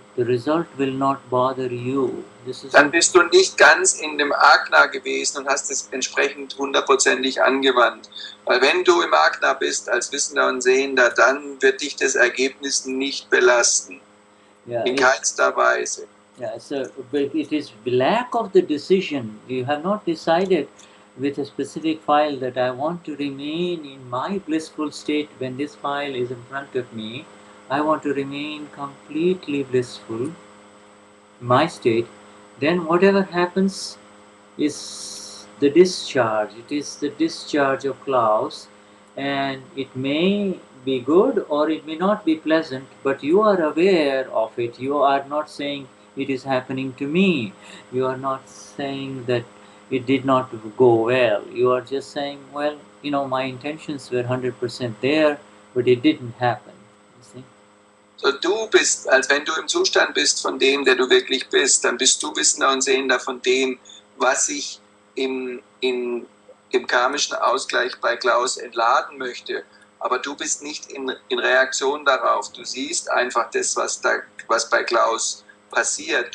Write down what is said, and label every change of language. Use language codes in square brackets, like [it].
[en] The result will not bother you. [de] Dann bist du nicht ganz in dem Agna gewesen und hast es entsprechend 100%ig angewandt. Weil wenn du im Agna bist, als Wissender und Sehender, dann wird dich das Ergebnis nicht belasten. [en] Yeah, [de] in keinster Weise. [en] Yeah, so but it is lack of the decision. You have not decided with a specific file that I want to remain in my blissful state when this file is in front of me. I want to remain completely blissful, my state. Then whatever happens is the discharge. It is the discharge of Klaus, and it may be good or it may not be pleasant, but you are aware of it. You are not saying it is happening to me. You are not saying that it did not go well. You are just saying, well, my intentions were 100% there, but it didn't happen. You see? [de] So du bist, als wenn du im Zustand bist von dem, der du wirklich bist, dann bist du Wissender und Sehender von dem, was sich im karmischen Ausgleich bei Klaus entladen möchte. Aber du bist nicht in Reaktion darauf. Du siehst einfach das, was bei Klaus passiert.